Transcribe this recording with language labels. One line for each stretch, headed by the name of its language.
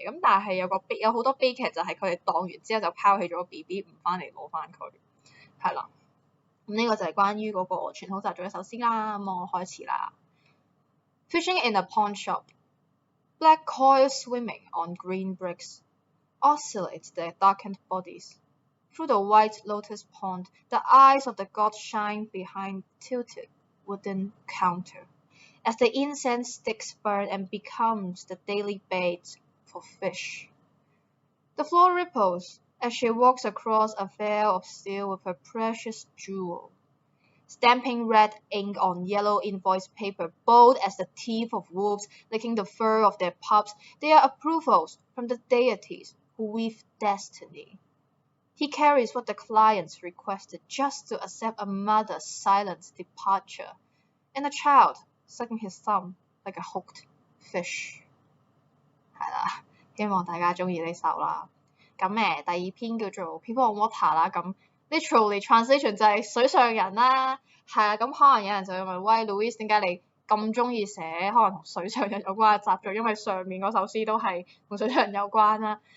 Cantonese: 咁但係有好多悲劇就係佢哋當完之後就拋棄咗個 BB 唔翻嚟攞翻佢，係啦。咁呢個就係關於嗰個傳統習俗嘅首詩啦。咁我開始啦。
English: Fishing in a pawn shop, black coils swimming on green bricks oscillate their darkened bodies. Through the white lotus pond, the eyes of the gods shine behind tilted wooden counter, as the incense sticks burn and becomes the daily bait for fish. The floor ripples as she walks across a veil of steel with her precious jewel. Stamping red ink on yellow invoice paper, bold as the teeth of wolves licking the fur of their pups, they are approvals from the deities who weave destiny. He carries what the clients requested just to accept a mother's silent departure, and a child sucking his thumb like a hooked fish.
Cantonese: 係啦，希望大家中意呢首啦。咁第二篇叫做 People on Water 啦，咁
English: literally translation
Cantonese: 就係水上人啦。係啊，咁可能有人就會問，喂 Louise 點解你咁中意寫可能同水上人有關嘅習俗？因為上面嗰首詩都係同水上人有關啦。